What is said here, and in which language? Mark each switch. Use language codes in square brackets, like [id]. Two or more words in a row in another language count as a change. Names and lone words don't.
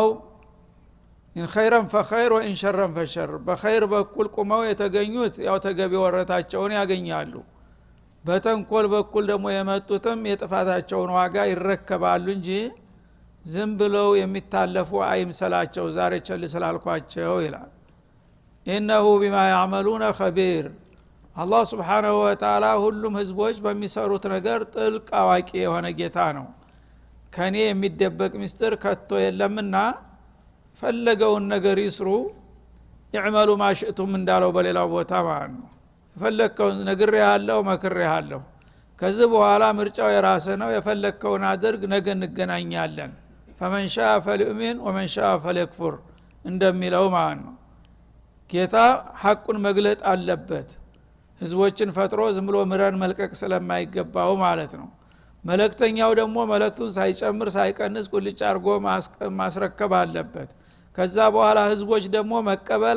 [ar] إن خيرا فخير وإن شرا فشر [am] በኸይር በኩል ቁመው የተገኙት ያው ተገቢ ወረታቸውን ያገኛሉ በተንኮል በኩል ደግሞ የመጡትም የጥፋታቸውን ዋጋ ይረከባሉ እንጂ ዝም ብለው የሚታለፉ አይምሰላቸው ዛሬ ቸል ስላልኳቸው ይላል [ar] إنه بما يعملون خبير [am] አላህ [ar] سبحانه وتعالى [am] ሁሉም ህዝቦች በሚሰሩት ነገር ጥልቅ አዋቂ የሆነ ጌታ ነው ከኔ የሚደበቅ ሚስጥር ከቶ የለምና ፈለገውን ነገር ይስሩ [ar] اعملوا ما شئتم [am] እንዳለው በሌላው ቦታ ማለት ነው ፈለከውን ነግሬሃለሁ መክሬሃለሁ ከዚህ በኋላ ምርጫው የራስ ነው የፈለከውን አድርግ ነገ እንገናኛለን [ar] فمن شاء فليؤمن ومن شاء فليكفر [am] እንደሚለው ማለት ነው ጌታ ሐቁን መግለጥ አለበት ህዝቦችን ፈጥሮ ዝም ብሎ ምራን መልቀቅ ስለማይገባው ማለት ነው መልእክተኛው ደግሞ መልእክቱን ሳይጨምር ሳይቀንስ ቁልጭ አርጎ ማስረከብ አለበት ከዛ በኋላ ህዝቦች ደግሞ መቀበል